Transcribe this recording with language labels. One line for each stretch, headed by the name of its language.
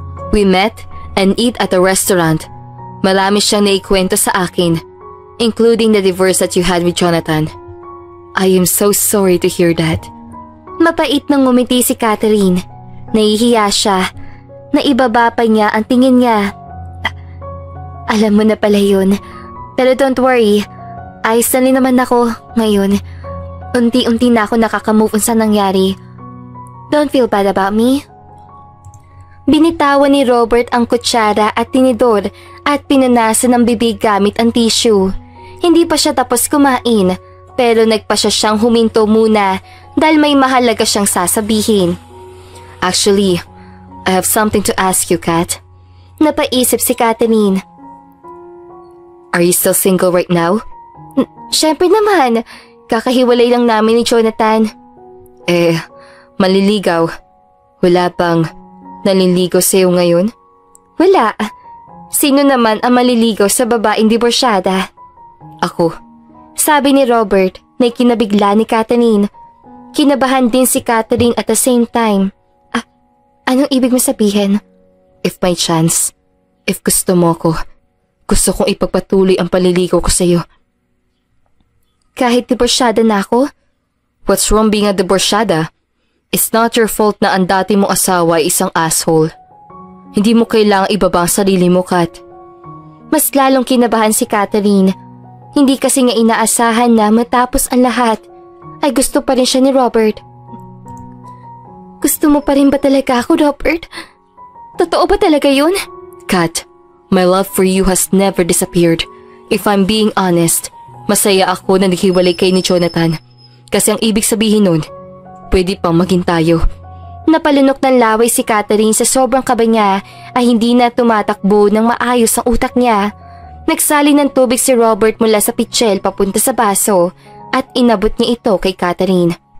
English: We met and eat at a restaurant.
Filipino: Marami siyang naikwento sa akin,
English: including the divorce that you had with Jonathan. I am so sorry to hear that.
Filipino: Mapait nang ngumiti si Catherine. Nahihiya siya. Naibaba pa niya ang tingin niya. Alam mo na pala yun. Pero
English: don't worry,
Filipino: ayos na rin naman ako ngayon. Unti-unti na ako nakaka-move on sa nangyari.
English: Don't feel bad about me.
Filipino: Binitawan ni Robert ang kutsara at tinidor at pinunasan ng bibig gamit ang tissue. Hindi pa siya tapos kumain, pero nagpa siya siyang huminto muna dahil may mahalaga siyang sasabihin.
English: Actually, I have something to ask you, Kat.
Filipino: Napaisip si Catherine.
English: Are you still single right now?
Filipino: Siyempre naman. Kakahiwalay lang namin ni Jonathan. Maliligaw. Wala bang naliligaw sa'yo ngayon? Wala. Sino naman ang maliligaw sa babaeng diborsyada? Ako. Sabi ni Robert na kinabigla ni Catherine. Kinabahan din si Catherine
English: at the same time.
Filipino: Anong ibig mo sabihin?
English: If by chance,
Filipino: if gusto mo ko, gusto kong ipagpatuloy ang paliligaw ko sa'yo. Kahit diborsyada na ako?
English: What's wrong being a diborsyada? It's not your fault
Filipino: na ang dati mong asawa ay isang asshole. Hindi mo kailangang ibaba ang sarili mo, Kat. Mas lalong kinabahan si Catherine. Hindi kasi nga inaasahan na matapos ang lahat, ay gusto pa rin siya ni Robert. Gusto mo pa rin ba talaga ako, Robert? Totoo ba talaga yun?
English: Kat, my love for you has never disappeared. If I'm being honest,
Filipino: masaya ako na naghiwalay kay ni Jonathan. Kasi ang ibig sabihin nun, pwede pang maging tayo. Napalunok ng laway si Catherine sa sobrang kaba niya ay hindi na tumatakbo ng maayos ang utak niya. Nagsali ng tubig si Robert mula sa pitsil papunta sa baso at inabot niya ito kay Catherine.